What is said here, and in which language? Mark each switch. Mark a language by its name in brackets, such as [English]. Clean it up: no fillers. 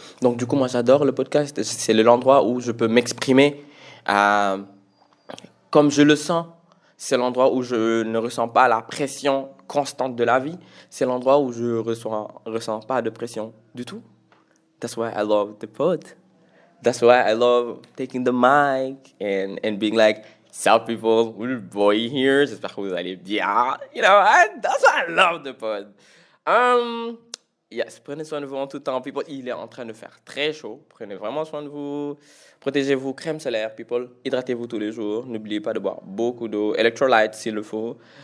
[French] Donc du coup, moi j'adore le podcast. C'est l'endroit où je peux m'exprimer comme je le sens. C'est l'endroit où je ne ressens pas la pression constante de la vie. C'est l'endroit où je ne ressens pas de pression du tout. [English] That's why I love the pod. That's why I love taking the mic and being like, "Sup people, little boy here. [French] J'espère que vous allez bien." [English] That's why I love the pod. [French] Yes, prenez soin de vous en tout temps, people. Il est en train de faire très chaud. Prenez vraiment soin de vous. Protégez-vous, crème solaire, people. Hydratez-vous tous les jours. N'oubliez pas de boire beaucoup d'eau, electrolytes s'il le faut.